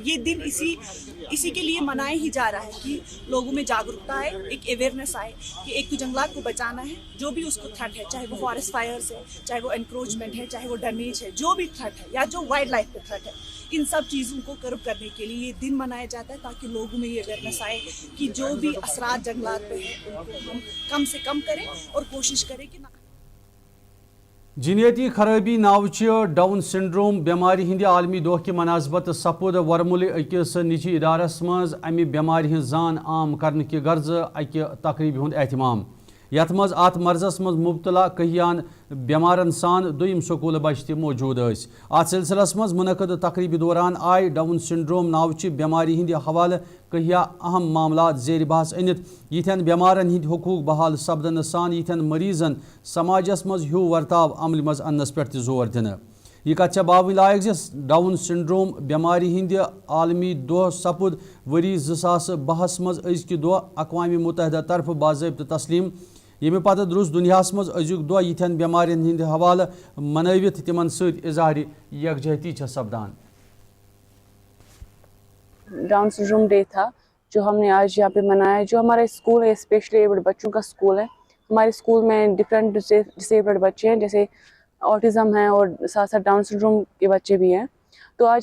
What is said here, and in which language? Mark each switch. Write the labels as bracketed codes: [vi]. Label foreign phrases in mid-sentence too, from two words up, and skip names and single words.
[hi] ये दिन इसी के लिए मनाया ही जा रहा है कि लोगों में जागरूकता आए, एक अवेयरनेस आए कि एक तो जंगलात को बचाना है, जो भी उसको थ्रेट है, चाहे वो [en] forest fires [hi] है, चाहे वो एनक्रोचमेंट है, चाहे वो डैमेज है, जो भी थ्रेट है या जो [en] wildlife [hi] पे थ्रेट है, इन सब चीज़ों को कर्ब करने के लिए ये दिन मनाया जाता है ताकि लोगों में ये अवेयरनेस आए कि जो भी असरात जंगलात पे है उनको हम कम से कम करें और कोशिश करें कि [ks] जिनियती खराबी नावच [en] Down syndrome [ks] बेमारी हिंद आलमी दह की मनासबत सपुद वरमुल अकिस निजी इदारस मज अमि बेमारी हिंद जान आम करने की गर्ज अकि तकरीबी हुंद एहतमाम। यथ मज अत मर्जस मज मुबतला कहियान बेमारन सान दुम स्कूल बच्चे मौजूद। अत सिलसिलस मज मुनक़द तकरीबी दौरान आय [en] Down syndrome [ks] नावच बेमारी हिंद हवाले कहिया अहम मामला जेर बहस अनित यिथन बेमारन हिंद हुकूक बहाल सपदन सान यिथन मरीजन समाजस मज ह्यू वर्ताव अमल मज अन्नस पे जोर दिन। यह कथ बावन लायक [en] Down syndrome [ks] बेमारी हिंद आलमी दह सपुद वरी 2012 मज अजक दह अक़वाम मुत्तहिदा तरफ बाज़ाब्त तस्लीम। यमे पत द्रुस दुनिया मज अजुक दह यिथन बेमारियन हिंद हवाले मनवित तिमन सत इजहार यकजहती सपदान। [en] Down syndrome day [hi] था जो हमने आज यहाँ पे मनाया, जो हमारा स्कूल है [en] specially abled [hi] बच्चों का स्कूल है। हमारे स्कूल में [en] different disabled [hi] बच्चे हैं, जैसे ऑटिज़म है और साथ साथ [en] Down syndrome [hi] के बच्चे भी हैं।